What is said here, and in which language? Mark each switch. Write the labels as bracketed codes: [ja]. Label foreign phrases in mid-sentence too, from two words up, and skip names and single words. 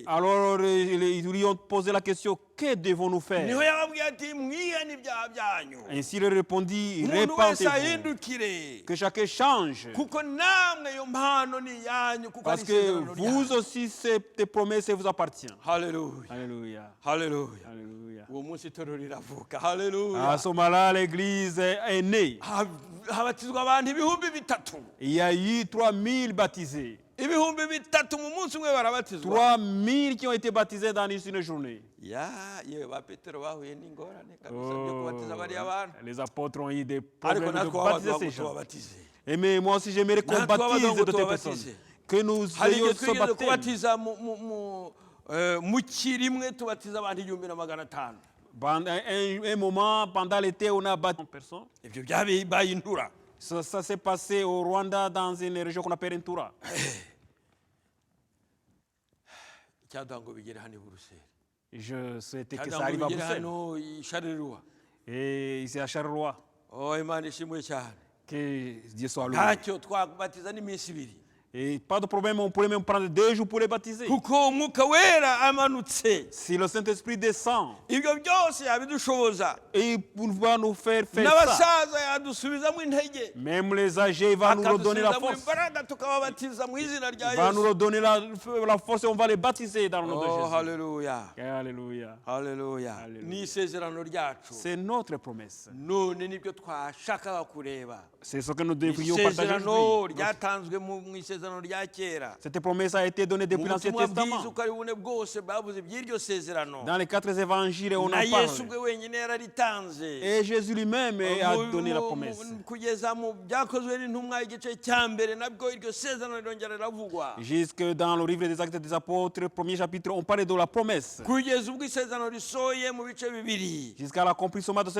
[fr] Alors ils lui ont posé la question, que devons-nous faire? [rw] niho yababwiye ati mwihane ibyaha byanyu, [fr] Ainsi il répondit, [rw] umuntu wese [fr] répentez-vous, [rw] ahindukire, [fr] que chacun change. [rw] kuko namwe iyo mpano ni iyanyu, kuko ari [fr] Parce que [rw] isezerano [fr] vous [rw] ryanyu. [fr] aussi, cette promesse vous appartient. [rw] Haleluya, [fr] Alléluia. [rw] haleluya, [fr] Alléluia. [rw] uwo munsi itorero riravuka, haleluya, [fr] À ce moment-là, l'église est née. [rw] habatizwa abantu ibihumbi bitatu, [fr] Il y a eu 3000 baptisés. [rw] ibihumbi bitatu mu munsi umwe barabatizwa. [fr] 3000 qui ont été baptisés dans une journée. [rw] Yewe ba Petero bahuye n'ingorane kabisa byo kubatiza bariya bantu, [fr] Les apôtres ont eu des [rw] ariko [fr] problèmes de [rw] natwe [fr] baptiser [rw] abagabo [fr] ces gens. [rw] tubabatize. [fr] Mais moi aussi, j'aimerais qu'on [rw] Natwe [fr] baptise [rw] abagabo [fr] de telles personnes. [rw] tubabatize. [fr] Que nous [rw] Hari [fr] ayons [rw] igihe [fr] ce [rw] twigeze [fr] baptême. [rw] kubatiza mu kirimwe tubatiza abantu 1500. [fr] Pendant un moment, pendant l'été, on a baptisé une personne. [rw] Ibyo byabaye intura. [fr] Ça s'est passé au Rwanda, dans une région qu'on appelle Ntura. [rw] Icyaduha ngo bigere hano i Buruseli. [fr] Je souhaitais que [rw] Cyangwa [fr] ça [rw] ngo [fr] arrive à [rw] bigere [fr] Bruxelles. [rw] hano i Charleroi. [fr] Et ici à Charleroi, [rw] Oh, Imana ishimwe cyane. [fr] que Dieu soit loué. [rw] Ntacyo twabatiza n'iminsi ibiri. [fr] Et pas de problème, on pourrait même prendre 2 jours pour les baptiser. [rw] Kuko umwuka wera amanutse. [fr] Si le Saint-Esprit descend, [rw] Ibyo byose yabidushoboza. [fr] et il va nous faire ça. [rw] N'abasaza yadusubizamo intege. [fr] Même les âgés, il va nous redonner la [rw] Akadusubizamo [fr] force. [rw] imbaraga tukababatiza mu izina rya [fr] Il va nous [rw] Yesu. [fr] redonner la force et on va les baptiser dans le nom de Oh, Jésus. [rw] haleluya. [fr] Alléluia. [rw] Haleluya. Haleluya. Ni isezerano ryacu. [fr] C'est notre promesse. [rw] None nibyo twashakaga kureba. [fr] C'est ce que nous devrions partager [rw] Isezerano [fr] aujourd'hui. [rw] ryatanzwe mu isezerano rya kera. [fr] Cette promesse a été donnée [rw] Mu [fr] depuis l'Ancien [rw] butumwa bwiza [fr] Testament. [rw] uko ari bune bwose bavuze by'iryo sezerano. [fr] Dans les 4 évangiles, on [rw] Na [fr] en [rw] Yesu [fr] parle. [rw] bwe wenyine yararitanze. [fr] Et Jésus lui-même a donné la promesse. [rw] Kugeza mu byakozwe n'intumwa igice cya mbere nabwo iryo sezerano rirongera riravugwa. [fr] Jusque dans le livre des Actes des Apôtres, premier chapitre, on parle de la promesse. [rw] Kugeza ubwo isezerano risohoye mu bice bibiri. [fr] Jusqu'à l'accomplissement de cette